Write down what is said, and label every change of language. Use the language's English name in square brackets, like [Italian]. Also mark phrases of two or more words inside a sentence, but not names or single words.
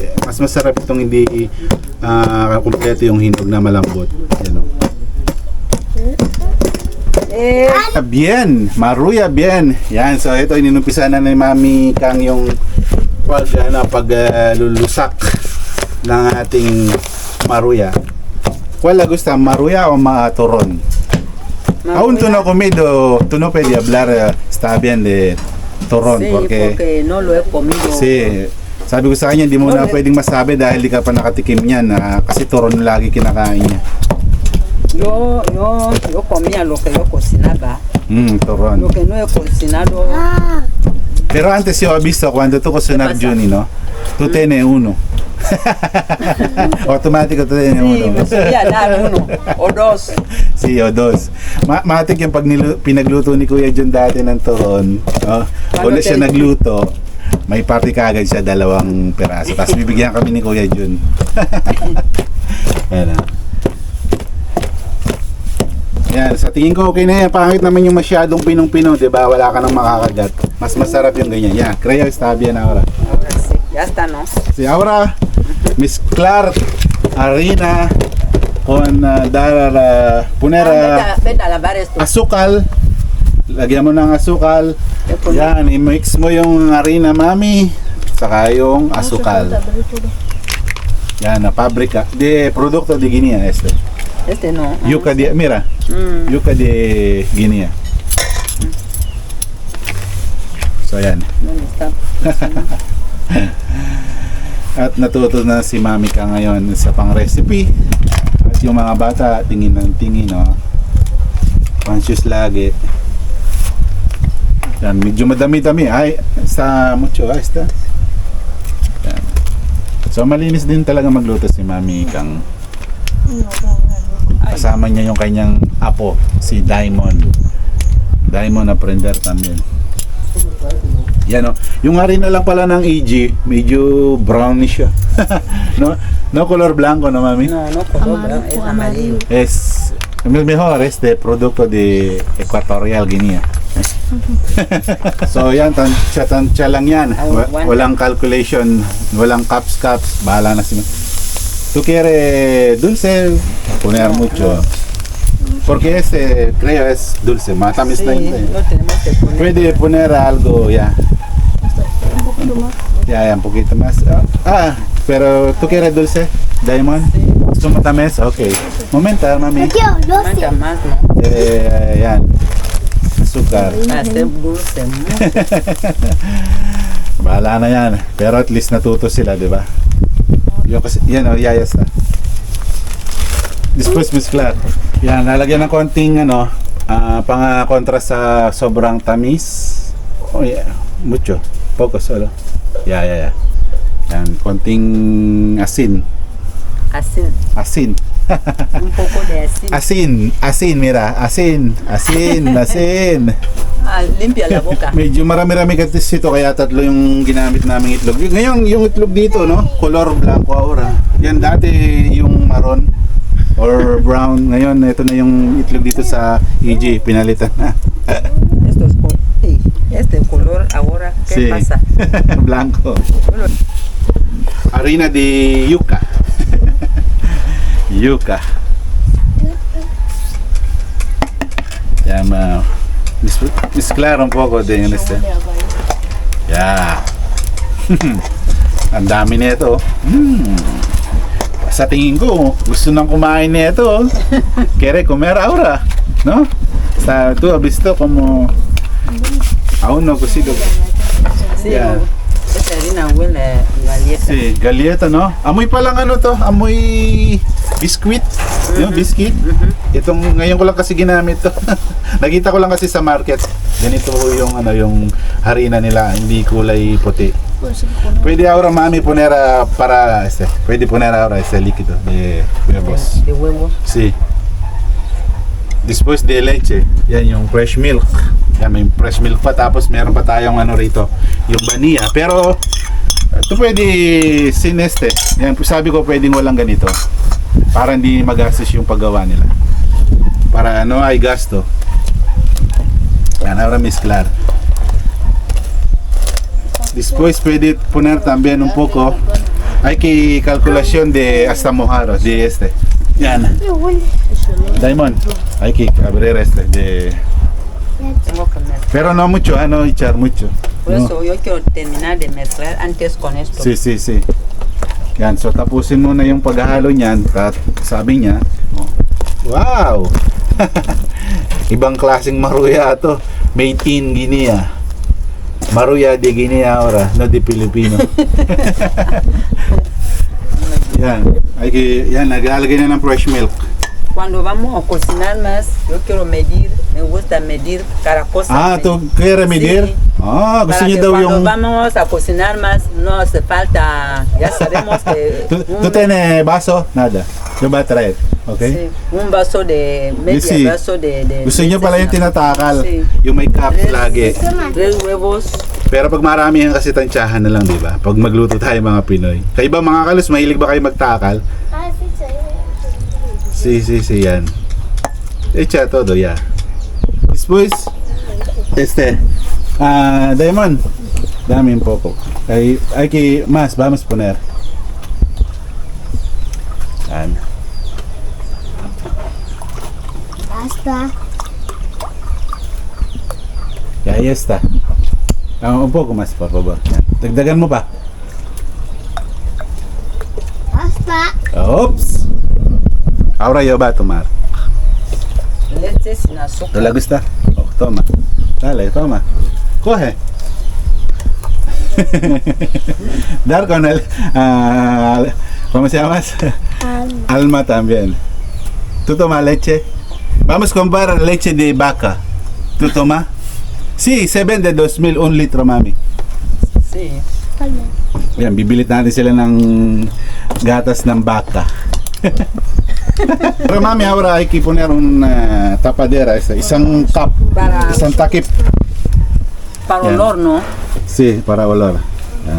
[Filipino] Mas masarap itong hindi kompleto yung hinog na malambot. Yan o. Bien, maruya bien. Yan, so ito ininumpisan na ni Mami Kang yung paglulusak ng ating maruya. [Spanish] ¿Cuál le gusta, maruya o turon? Aún tú no comido, tú no puedes hablar, está bien de turon Sí, porque no lo he comido. sí, [Filipino] sabi ko sa kanya, hindi mo na pwedeng masabi dahil di ka pa nakatikim niyan kasi turon lagi kinakain niya. [Spanish] Yo comía lo que yo cocinaba. Turon. Lo que no he cocinado. Pero antes yo he visto cuando tú cocinar Juni, ¿no? Tú tienes uno. Automático tú tienes Sí, uno. me subía a dar uno o dos. Sí, o dos. [Filipino] Matik yung pag pinagluto ni Kuya John dati ng turon. Una siya nagluto, may party kagad siya 2 peraso. Tapos bibigyan kami ni Kuya John. Yan. Yan, sa tingin ko okay na yan. Pangit naman yung masyadong pinong-pino, di ba? Wala ka nang makakagat. Mas masarap yung ganyan. Yan, [Spanish] creo está bien ahora. Ahora sí, ya está, ¿no? Sí, ahora mezclar harina con poner Vete a lavar esto. [Filipino] asukal. Lagyan mo ng asukal. Yan, i-mix mo yung harina, mami. Saka yung asukal. Yan, na pabrika. [Spanish] De producto de Guinea este. Este no. Yuca de, mira. Yuca de Guinea. [Filipino] So yan. [Spanish] ¿Dónde está? [Filipino] At natuto na si Mami Kang ngayon sa pang recipe. At yung mga bata tingin ng tingin, no? Conscious lagi. Yan, medyo madami-dami. [Spanish] Ay, sa mucho, está. [Filipino] Yan. So malinis din talaga magluto si Mami Kang. Kasama niya yung kanyang apo, si Diamond. [Spanish] Diamond aprender también. [Filipino] Yan o. Yung harina lang pala ng EG, medyo brownish siya. [Spanish] No color blanco, no mami? No, no color, es amarillo. Es mejor este producto de Equatorial Guinea. [Filipino] So yan, tansya lang yan. Walang calculation, walang caps. Bahala na si [Spanish] ¿Tú quieres dulce? Poner mucho. Porque este, creo, es dulce. [Filipino] Matamis na yun. [Spanish] No tenemos que poner. Pwede poner algo, ya. Ya, un poquito más. Pero ¿tú quieres dulce, Diamond? [Filipino] ¿Gusto matamis? [Spanish] Okay. Momento, mami. Mancha más, ¿no? Yan. Azúcar. Hacer dulce, ¿no? [Filipino] Bahala na yan. Pero [English] at least [Filipino] natuto sila, di ba? Yung kasi, yan o, [Spanish] ya está. Después mezclar. [Filipino] Yan, lalagyan ng konting pang kontra sa sobrang tamis. [English] Oh yeah, [Spanish] mucho. Poco solo. Ya. [Filipino] Yan, konting asin. Asin. [Spanish] Un poco de asin. Asin, mira. Asin. Limpia la boca. [Filipino] Medyo marami-rami kasi ito kaya tatlo yung ginamit naming itlog. Ngayon, yung itlog dito, no? [Spanish] Color blanco ahora. [Filipino] Yan dati yung maroon or brown. Ngayon, ito na yung itlog dito sa EG. Pinalitan na. [Spanish] Este color ahora, ¿qué pasa? Blanco. Harina de yuca. Yuca. Yan, mezclar un poco de este. Ya. [Filipino] Ang dami nito. Sa tingin ko, gusto nang kumain nito. [Spanish] Quiere comer ahora, ¿no? Tú has visto como aún no cocido. Sí, Yeah. esta harina huele a galleta. Sí, galleta, no? [Filipino] Amoy pa lang to, amoy biscuit. Yung biscuit. Itong ngayon ko lang kasi ginamit to. Nakita ko lang kasi sa market. Ganito yung yung harina nila, hindi kulay puti. [Spanish] Pwede ahora mami poner pwede poner ahora líquido de huevos. De huevo. Sí. Después de leche, [Filipino] yan yung [English] fresh milk. [Filipino] Yan, may [English] fresh milk [Filipino] pa, tapos meron pa tayong rito, yung vanilla. Pero ito pwede sin yan, sabi ko pwedeng walang ganito para hindi magastos yung paggawa nila, [Spanish] para no hay gasto. Yan, ahora mezclar. Después pwede poner también un poco, hay que calculación de hasta mojado de yan. Diamond, hay que abrir de Tengo que mezclar. pero no mucho, no echar mucho. Por No. eso yo quiero terminar de mezclar antes con esto. Sí. [Filipino] Yan, so tapusin muna yung paghahalo niyan. Sabi niya, wow! Ibang klaseng maruya to. [English] Made in Guinea. [Spanish] Maruya de Guinea ahora, no de Pilipino. [Filipino] Yan, naglalagay na ng [English] fresh milk. [Spanish] Cuando vamos a cocinar más, yo quiero medir, me gusta medir cada cosa. ¿Tú quieres medir? Sí. [Filipino] Gusto [Spanish] Para [Filipino] niyo [Spanish] que [Filipino] daw [Spanish] cuando [Filipino] yung... [Spanish] vamos a cocinar más, no hace falta, ya sabemos que ¿Tú tienes vaso? Nada. Yo voy a traer, okay? sí, un vaso de, medio Sí. vaso de [Filipino] Gusto niyo pala yung tinatakal, [Spanish] Sí. [Filipino] yung may cup lagi. [Spanish] 3 huevos. [Filipino] Pero pag marami yan kasi tansyahan na lang, di ba? Pag magluto tayo mga Pinoy. Kayo ba mga kalos, mahilig ba kayo magtakal? [Spanish] Sí, yan. Echa todo ya. Después, Diamond, dame un poco. Hay que más, vamos a poner. [Filipino] Yan. [Spanish] Basta. Ya, ahí está. Un poco más, por favor. [Filipino] Yan. Dagdagan mo pa. [Spanish] Basta. Oops. Ahora yo voy a tomar. Leche sin azúcar. ¿Te la gusta? Toma. Dale, toma. Coge. Dar con el... ¿cómo se llama? Alma también. ¿Tú tomas leche? Vamos a comprar leche de vaca. ¿Tú tomas? Sí, se vende 2,000 1 litro, mami. Sí. [Filipino] Yan, bibilit natin sila ng gatas ng baka. [Spanish] Pero mami, ahora hay que poner una tapadera, [Filipino] isang cup, [Spanish] Para- [Filipino] isang takip. [Spanish] Para [Filipino] Yan. [Spanish] olor, ¿no? Sí, para olor. Yan.